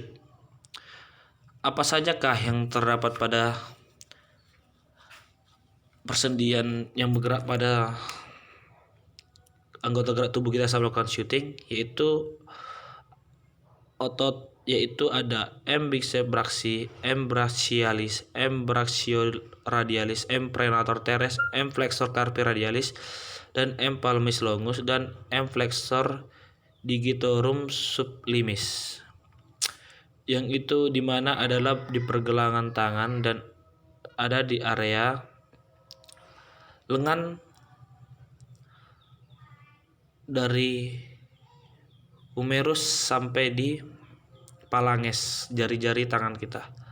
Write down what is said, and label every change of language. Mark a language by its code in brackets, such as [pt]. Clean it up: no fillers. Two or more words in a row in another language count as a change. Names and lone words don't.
[id] Apa sajakah yang terdapat pada persendian yang bergerak pada anggota gerak tubuh kita saat melakukan shooting? Yaitu ada [la] M biceps M brachialis, M brachioradialis, M prenator teres, M flexor carpi radialis, [id] dan [la] M palmis longus, [id] dan [la] M flexor digitorum sublimis, [id] yang itu dimana adalah di pergelangan tangan dan ada di area lengan dari humerus sampai di phalanges, jari-jari tangan kita.